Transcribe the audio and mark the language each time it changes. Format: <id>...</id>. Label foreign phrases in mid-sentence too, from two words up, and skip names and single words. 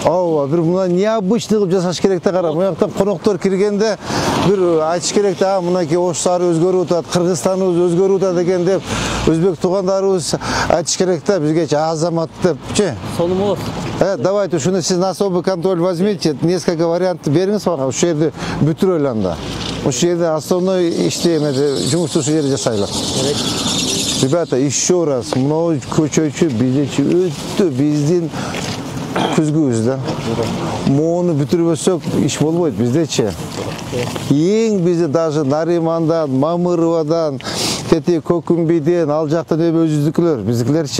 <ky>Ооба, бир мындай необычный кылып жасаш керек да, кара. Мынаяктан коноктор киргенде бир айтыш керек да, мынакей Ош шаары өзгөрүп атат, Кыргызстаныбыз өзгөрүп атат экен деп, өзбек туугандарыбыз айтыш керек да, бизгечи азамат депчи. Сону болот. Давайте, ушуну сиз</ky> <ru>на особый контроль возьмите, несколько вариантов</ru> <ky>бериңиз мага, ушул жерди бүтүрөлү анда. Ушул жерде основной ишти жумушту ушул жерде жасайлы.</ky> <ru>Ребята, еще раз,</ru> <ky>мынау көчөчү биздечи өтө биздин күзгүбүз да. Мону бүтүрбөсөк иш болбойт биздечи. Эң бизде даже Наримандан, Мамыровадан, тети Көкүмбийден, ал жактан өзүздүкүлөр, биздикилерчи.</ky>